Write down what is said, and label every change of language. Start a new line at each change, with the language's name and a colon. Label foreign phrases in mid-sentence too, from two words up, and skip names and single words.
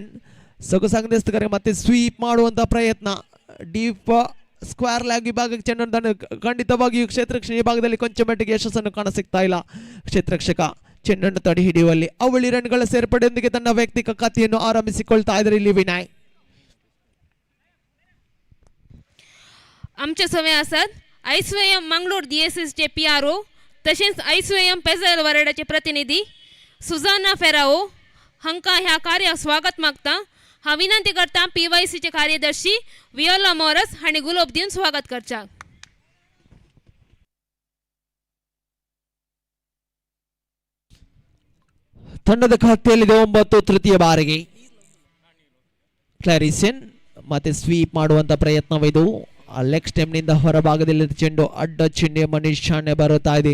Kannada: ಸೊಗಸಾಗದೆ ಮತ್ತೆ ಸ್ವೀಪ್ ಮಾಡುವಂತಹ ಪ್ರಯತ್ನ,
English: deep square lag
Kannada: ವಿಭಾಗಕ್ಕೆ ಚೆಂಡನ್ನು ಖಂಡಿತವಾಗಿಯೂ ಕ್ಷೇತ್ರರಕ್ಷಣೆ ವಿಭಾಗದಲ್ಲಿ ಕೊಂಚ ಮಟ್ಟಿಗೆ ಯಶಸ್ಸನ್ನು ಕಾಣ ಸಿಗ್ತಾ ಇಲ್ಲ. ಕ್ಷೇತ್ರರಕ್ಷಕ ಚೆಂಡನ್ನು ತಡೆ ಹಿಡಿಯುವಲ್ಲಿ ಅವಳಿ ರನ್ಗಳ ಸೇರ್ಪಡೆಯೊಂದಿಗೆ ತನ್ನ ವೈಯಕ್ತಿಕ ಖಾತೆಯನ್ನು ಆರಂಭಿಸಿಕೊಳ್ತಾ ಇದ್ದಾರೆ ಇಲ್ಲಿ विनाय.
Konkani: आमचे समय आसात आयस्वयम मंगळूर DSSचे PRO तसेच आयस्वयम पेझल वरडाचे प्रतिनिधी सुजाना फेराओ हंका ह्या कार्याक स्वागत मागता. हा विनंती करता PYCचे कार्यदर्शी वियोला मोरस आणि गुलाब दिवन स्वागत करचा.
Kannada: ತಂಡದ ಖಾತೆಯಲ್ಲಿದೆ 9 ತೃತೀಯ ಬಾರಿಗೆ. ಕ್ಲಾರಿಸನ್ ಮತ್ತೆ ಸ್ವೀಪ್ ಮಾಡುವಂತ ಪ್ರಯತ್ನವಿದು.
English: leg stem
Kannada: ಹೊರಭಾಗದಲ್ಲಿ ಚೆಂಡು ಅಡ್ಡ ಚಿಹ್ನೆ ನಿಶಾನೆ ಬರುತ್ತಾ ಇದೆ.